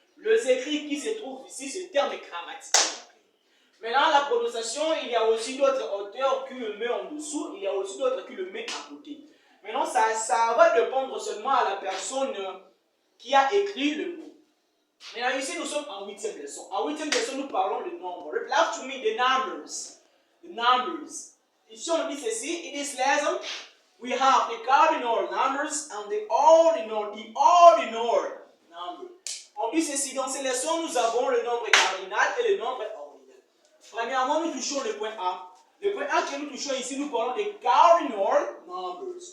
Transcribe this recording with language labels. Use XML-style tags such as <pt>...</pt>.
<fr>Les écrits qui se trouvent ici, c'est le terme grammatical. Maintenant, la prononciation, il y a aussi d'autres auteurs qui le mettent en dessous, il y a aussi d'autres qui le mettent à côté. Maintenant, ça va dépendre seulement à la personne qui a écrit le mot. Maintenant, ici, nous sommes en 8e leçon. En 8e leçon, nous parlons de nombres.</fr> <en>Repeat after me the numbers. The numbers.</en> <fr>Ici, on dit ceci.</fr> <en>In this lesson, we have the cardinal numbers and the ordinal numbers.</en> <fr>On dit ceci. Dans ces leçons, nous avons le nombre cardinal et le nombre ordinal. Premièrement, nous touchons le point A. Le point A que nous touchons ici, nous parlons des cardinal numbers.</fr>